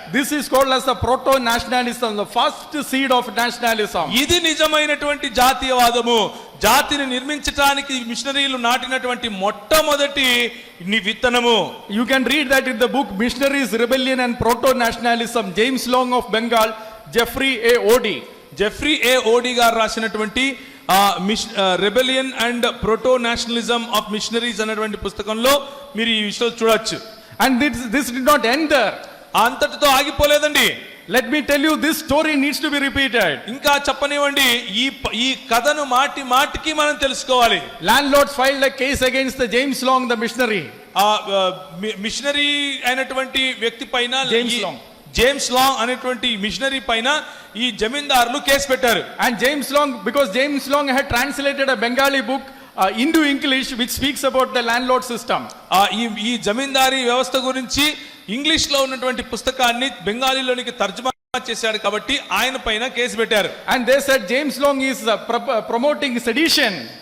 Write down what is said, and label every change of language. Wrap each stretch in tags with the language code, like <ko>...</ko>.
<en>This is called as the proto-nationalism, the first seed of nationalism.</en> <te>ఇది నిజమైనటువంటి జాతీయవాదము. జాతిని నిర్మించడానికి మిషనరీలు నాటినటువంటి మొట్టమొదటి విత్తనము.</te> <en>You can read that in the book Missionaries, Rebellion and Proto-Nationalism, James Long of Bengal, Jeffrey A. Odie.</en> <te>Jeffrey ఏ ఓడి గారు రాసినటువంటి rebellion and proto nationalism of machineries అనేటువంటి పుస్తకంలో మీరు ఈ విషయాలు చూడొచ్చు.</te> <en>And this did not end there.</en> <te>అంతటితో ఆగిపోలేదండి.</te> <en>Let me tell you, this story needs to be repeated.</en> <te>ఇంకా చెప్పనివ్వండి, ఈ కథను మాటికి మనం తెలుసుకోవాలి.</te> <en>Landlords filed a case against the James Long, the missionary.</en> <te>Machinery అయినటువంటి వ్యక్తి పైన, జేమ్స్ లాంగ్ అనేటువంటి మిషనరీ పైన ఈ జమీందారులు కేసు పెట్టారు.</te> <en>And because James Long had translated a Bengali book into English which speaks about the landlord system.</en> <te>ఈ జమీందారీ వ్యవస్థ గురించి ఇంగ్లీష్ లో ఉన్నటువంటి పుస్తకాన్ని బెంగాలీలోనికి తర్జుమా చేశాడు కాబట్టి ఆయన పైన కేసు పెట్టారు.</te> <en>And they said James Long is promoting sedition.</en>